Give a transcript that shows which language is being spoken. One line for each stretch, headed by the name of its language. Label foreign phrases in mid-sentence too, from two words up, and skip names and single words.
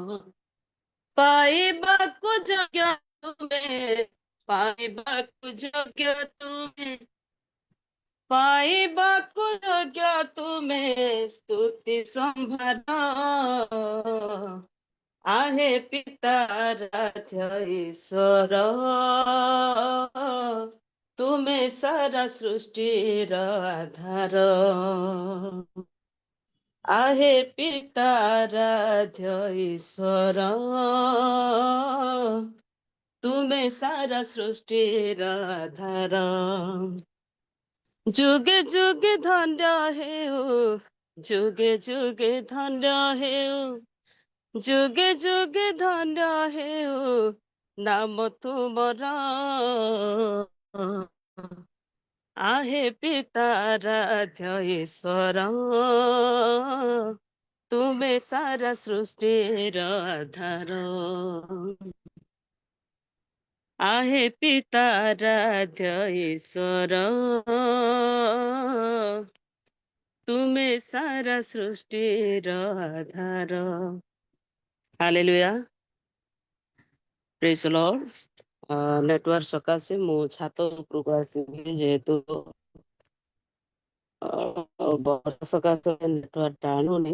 Odia: ପାଇବାକୁ ଯୋଗ୍ୟ ତୁମେ, ପାଇବାକୁ ଯୋଗ୍ୟ ତୁମେ, ପାଇବାକୁ ଯୋଗ୍ୟ ତୁମେ ସ୍ତୁତି ସମ୍ଭାର। ଆହେ ପିତା ରାଧ୍ୟ ଈଶ୍ୱର, ତୁମେ ସାରା ସୃଷ୍ଟିର ଆଧାର। ଆହେ ପିତା ରାଧ୍ୟ ଈଶ୍ୱର, ତୁମେ ସାରା ସୃଷ୍ଟିର ଆଧାର। ଯୁଗେ ଯୁଗେ ଧନ୍ୟ ହେଉ, ଯୁଗେ ଯୁଗେ ଧନ୍ୟ ହେଉ, ଯୁଗେ ଯୁଗେ ଧନ୍ୟ ହେଉ ନାମ ତୁମର। आहे ପିତା ରାଧ୍ୟ ଈଶ୍ୱର, ତୁମେ ସାରା ସୃଷ୍ଟିର ଆଧାର। ଆହେ ପିତା ରାଧ୍ୟ ଈଶ୍ୱର, ତୁମେ ସାରା ସୃଷ୍ଟିର ଆଧାର।
English: Hallelujah, praise the Lord.
Odia: ନେଟୱାର୍କ ସକାଶେ ମୁଁ ଛାତ ଉପରକୁ ଆସିବି, ଯେହେତୁ ବର୍ଷା ସକାଶେ ନେଟୱାର୍କ ଟାଣୁନି।